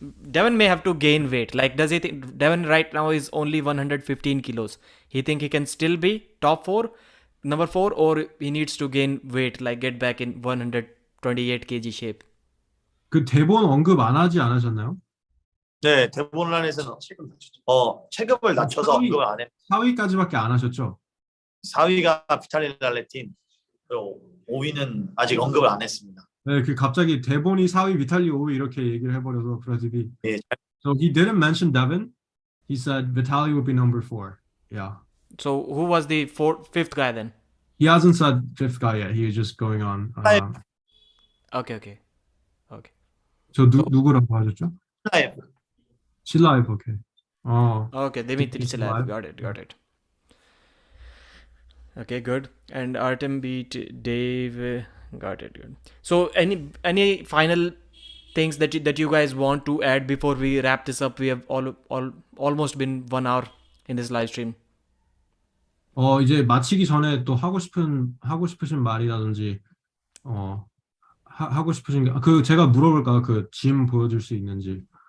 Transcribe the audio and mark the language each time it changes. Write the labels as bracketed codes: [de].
[en] Devon may have to gain weight. Like, does he think Devon right now is only 115 kilos? He think he can still be top 4, number 4, or he needs to gain weight, like get back in 128 kg shape? [ko] 그 대본 언급 안 하지 않으셨나요? 네, 대본란에서는 체급을 낮춰서 언급을 안 해. 4위까지밖에 안 하셨죠? 4위가 비탈리 랄레틴, 그리고 5위는 아직 언급을 안 했습니다. 네, 그 갑자기 대본이 4위, 비탈리 5위 이렇게 얘기를 해버려서 프라집이. 예. [en] So he didn't mention Devon. He said Vitaly would be number 4. Yeah. So who was the fifth guy then? He hasn't said fifth guy yet. He was just going on. Okay. [ko] 저 누구라고 하셨죠? 라이브. 실라이브. 오케이. [en] Okay, Dimitri Silaev. Got it. Okay, good. And Artem beat Dave. Got it. Good. So any final things that you guys want to add before we wrap this up? We have almost been 1 hour in this live stream. [ko] 이제 마치기 전에 또 하고 싶으신 말이라든지 하고 싶으신 게 제가 물어볼까 그 짐 보여줄 수 있는지